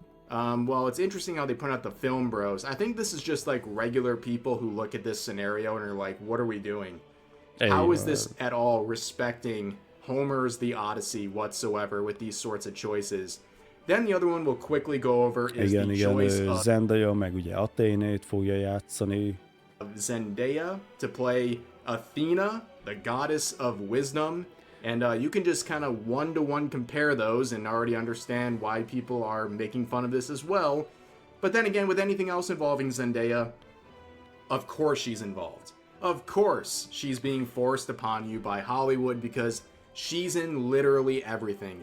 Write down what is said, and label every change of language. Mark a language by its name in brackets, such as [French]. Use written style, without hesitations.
[English] Well, it's interesting how they point out the film bros. I think this is just like regular people who look at this scenario and are like, what are we doing? How is this at all respecting Homer's The Odyssey whatsoever with these sorts of choices? Then the other one we'll quickly go over is the choice of [Hungarian] Zendaya, meg ugye Athénét fogja játszani. [English] Zendaya to play Athena, the goddess of wisdom. And you can just kind of one-to-one compare those and already understand why people are making fun of this as well. But then again, with anything else involving Zendaya, of course she's involved. Of course she's being forced upon you by Hollywood because she's in literally everything.